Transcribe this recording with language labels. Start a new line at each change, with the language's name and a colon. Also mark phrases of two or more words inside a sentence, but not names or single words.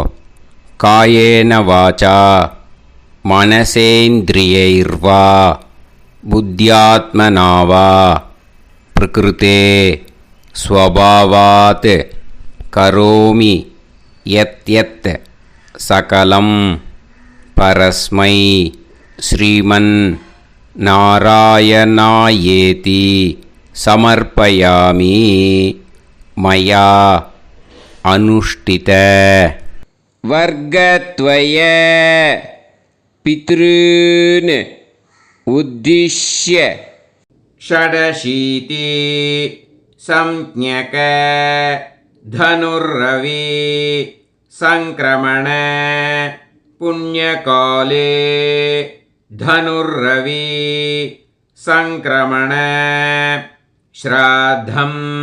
Sanskrit: कायेन वाचा मनसेन्द्रियैर्वा बुद्ध्यात्मनावा प्रकृते स्वभावात् करोमि यत् यत् सकलं परस्मै श्रीमन् नारायणायेति समर्पयामि मया अनुष्ठित. वर्गत्वय पितॄन् उद्दिश्य षडशीति संज्ञक धनुर्रवि संक्रमण पुण्यकाले धनुर्रवि संक्रमण श्राद्धम्